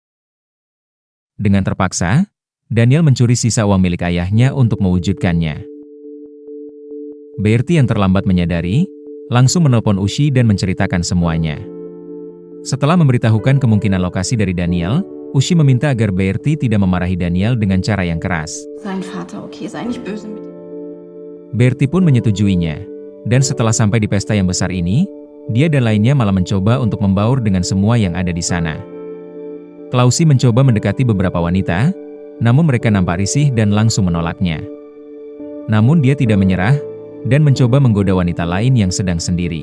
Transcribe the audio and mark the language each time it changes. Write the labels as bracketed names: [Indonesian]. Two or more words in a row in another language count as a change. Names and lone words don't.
[Indonesian] Dengan terpaksa, Daniel mencuri sisa uang milik ayahnya untuk mewujudkannya. Bertie yang terlambat menyadari, langsung menelpon Ushi dan menceritakan semuanya. Setelah memberitahukan kemungkinan lokasi dari Daniel, Ushi meminta agar Bertie tidak memarahi Daniel dengan cara yang keras. [German] Sein Vater, okay, sei nicht böse mit ihm. [Indonesian] Bertie pun menyetujuinya, dan setelah sampai di pesta yang besar ini, dia dan lainnya malah mencoba untuk membaur dengan semua yang ada di sana. Klausi mencoba mendekati beberapa wanita, namun mereka nampak risih dan langsung menolaknya. Namun dia tidak menyerah, dan mencoba menggoda wanita lain yang sedang sendiri.